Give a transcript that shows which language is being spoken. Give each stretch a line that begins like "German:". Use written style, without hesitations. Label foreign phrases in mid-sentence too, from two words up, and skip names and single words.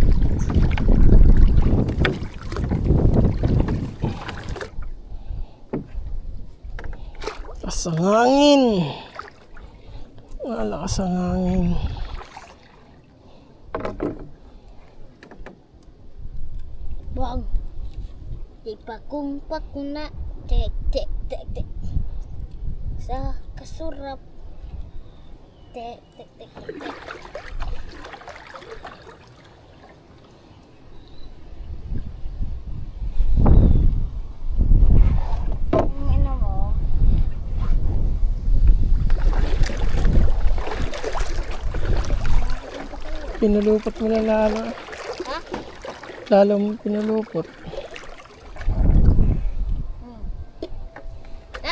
Filipino: Lakas ang hangin. Malakas ang hangin. Buang. Di pakung na. Tek, tek, tek, tek. Sa kasurap. Tek, tek, tek, tek, tek. Ang ina mo. Pinulupot mo na lalo. Ha? Lalo mo pinulupot. Ha?